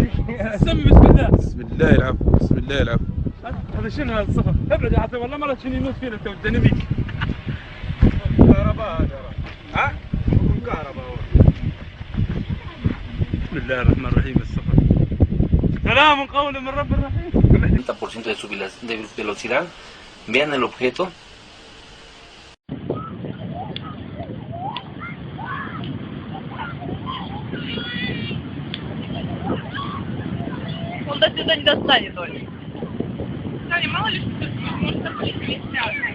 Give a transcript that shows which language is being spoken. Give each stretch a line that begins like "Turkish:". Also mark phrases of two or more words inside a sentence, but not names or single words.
Arabic: سمي بسم الله. بسم الله العفو. بسم الله العفو. هذا شنو هذا الصفر؟ ابعد يا عطيه والله مرة شنو يموت فينا تو الديناميك. كهرباء هذا. ها؟ كهرباء. بسم الله الرحمن الرحيم. الصفر. سلام قول من رب الرحيم.
Spanish: 30% de su velocidad. Vean el objeto.
Russian: Он до сюда не достанет, Оля. Таня, мало ли что может быть не снят.